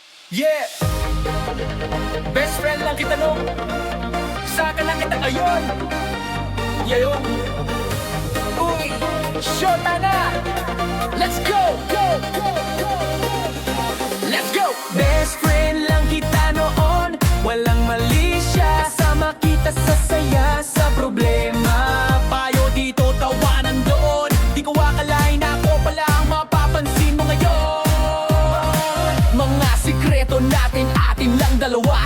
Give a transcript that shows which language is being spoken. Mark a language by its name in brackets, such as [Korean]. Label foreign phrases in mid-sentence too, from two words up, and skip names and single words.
[Filipino] Yeah! Best friend lang kita nung saka lang kita ngayon. Yeah, yun. Uy! Shota na! [English] Let's go! Go! Go! Go! Let's go! [Filipino] Best friend lang kita noon, walang mali siya. Kasama kita sa saya, sa problema. Payo dito, tawanan doon. Di ko akalain na ako pala ang mapapansin mo ngayon. Mga sikreto natin, atin lang dalawa.